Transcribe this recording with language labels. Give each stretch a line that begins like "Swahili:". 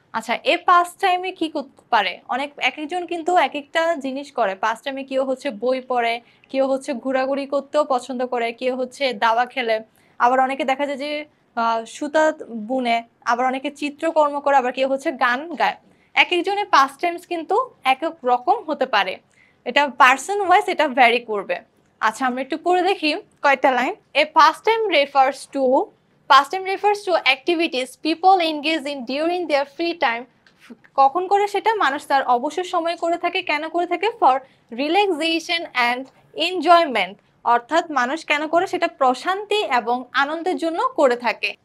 Bangla: আচ্ছা, এই পাস টাইমে কি করতে পারে, অনেক এক একজন কিন্তু এক একটা জিনিস করে পাস টাইমে, কেউ হচ্ছে বই পড়ে, কেউ হচ্ছে ঘোরাঘুরি করতেও পছন্দ করে, কেউ হচ্ছে দাবা খেলে, আবার অনেকে দেখা যায় যে সুতা বুনে, আবার অনেকে চিত্রকর্ম করে, আবার কেউ হচ্ছে গান গায়। এক একজনের পাস টাইমস কিন্তু এক এক রকম হতে পারে, এটা পার্সন ওয়াইজ এটা ভ্যারি করবে। আচ্ছা, আমরা একটু পড়ে দেখি কয়েকটা line.
English: A pastime refers to Pastime refers to activities people engage in during their free time.
Bangla: কখন করে সেটা, মানুষ তার অবসর সময় করে থাকে, কেন করে থাকে,
English: for relaxation and enjoyment,
Bangla: অর্থাৎ মানুষ কেন করে সেটা প্রশান্তি এবং আনন্দের জন্য করে থাকে।